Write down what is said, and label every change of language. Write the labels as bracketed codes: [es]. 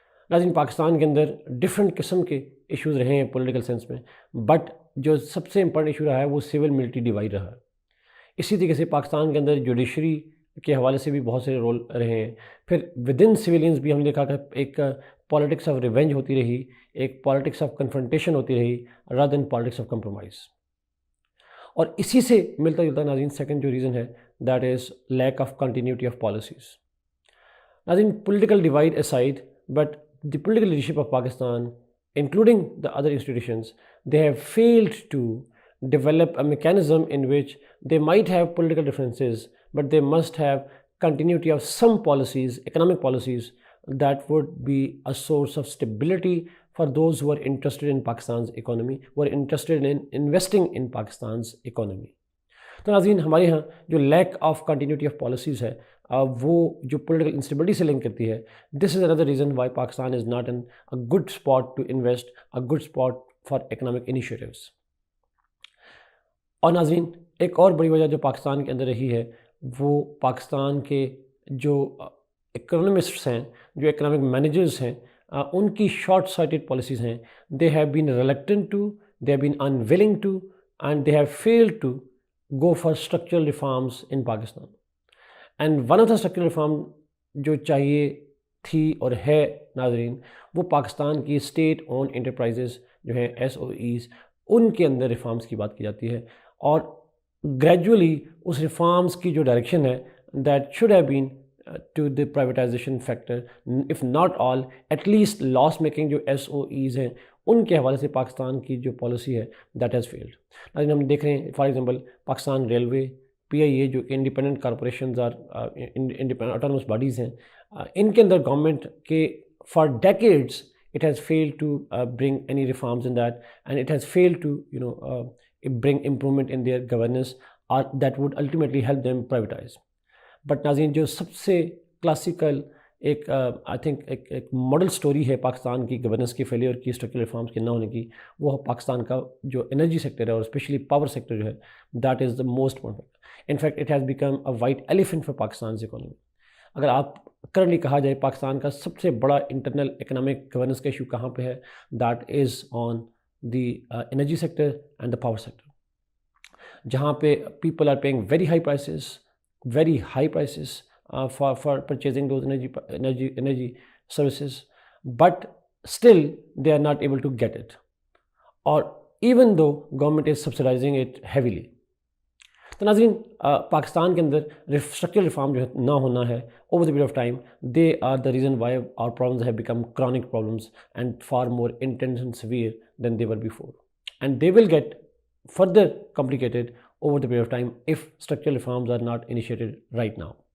[ur] ناظرین پاکستان کے اندر ڈفرینٹ قسم کے ایشوز رہے ہیں پولیٹیکل سینس میں، بٹ جو سب سے امپورٹنٹ ایشو رہا ہے وہ سول ملٹری ڈیوائڈ رہا ہے۔ اسی طریقے سے پاکستان کے اندر جوڈیشری کے حوالے سے بھی بہت سے رول رہے ہیں۔ پھر ود ان سویلینز بھی ہم نے دیکھا کہ ایک پالیٹکس آف ریونج ہوتی رہی، ایک پالیٹکس آف کنفرنٹیشن ہوتی رہی [en] Rather than politics of compromise. [ur] اور اسی سے ملتا جلتا ناظرین سیکنڈ جو ریزن ہے [en] That is lack of continuity of policies. ناظرین political divide aside, but the political leadership of Pakistan, including the other institutions, they have failed to develop a mechanism in which they might have political differences, but they must have continuity of some policies, economic policies, that would be a source of stability for those who are interested in Pakistan's economy, who are interested in investing in Pakistan's economy. [ur] تو ناظرین ہمارے یہاں جو [en] lack of continuity of policies [ur] ہے وہ جو political instability سے link کرتی ہے. [en] This is another reason why Pakistan is not an good spot to invest, a good spot for economic initiatives. [ur] اور ناظرین ایک اور بڑی وجہ جو پاکستان کے اندر رہی ہے وہ پاکستان کے جو اکنامسٹس ہیں، جو اکنامک مینیجرز ہیں، ان کی شارٹ سائٹڈ پالیسیز ہیں. [en] They have been reluctant to, they have been unwilling to, and they have failed to go for structural reforms in Pakistan. And one of the structural reform [ur] جو چاہیے تھی اور ہے ناظرین وہ پاکستان کی اسٹیٹ اون انٹرپرائزز جو ہیں SOEs، ان کے اندر ریفارمز کی بات کی جاتی ہے. اور گریجولی اس ریفارمز کی جو ڈائریکشن ہے [en] that should have been to the privatization factor, if not all at least [ur] loss making جو SOEs ہیں ان کے حوالے سے پاکستان کی جو پالیسی ہے [en] That has failed. [ur] لیکن ہم دیکھ رہے ہیں for example Pakistan railway, PIA جو کہ انڈیپینڈنٹ کارپوریشنز اور انڈیپینڈنٹ آٹونومس باڈیز ہیں، ان کے اندر گورنمنٹ کے [en] For decades it has failed to bring any reforms in that, and it has failed to bring improvement in their governance, or that would ultimately help them privatize. [ur] But ناظرین جو سب سے classical ایک I think ایک model story ہے پاکستان کی governance کی failure کی، structural reforms کے نہ ہونے کی، وہ پاکستان کا جو انرجی سیکٹر ہے اور اسپیشلی پاور سیکٹر جو ہے [en] That is the most important. In fact it has become a white elephant for Pakistan's economy. [ur] اگر آپ کرنٹلی کہا جائے پاکستان کا سب سے بڑا انٹرنل اکنامک گورننس کا ایشو کہاں پہ ہے، [en] That is on the energy sector and the power sector, جہاں پہ people are paying very high prices for purchasing those energy services, but still they are not able to get it, or even though government is subsidizing it heavily. [ur] تو ناظرین پاکستان کے اندر structural reform جو ہے نہ ہونا ہے [en] over the period of time, they are the reason why our problems have become chronic problems and far more intense and severe than they were before, and they will get further complicated over the period of time if structural reforms are not initiated right now.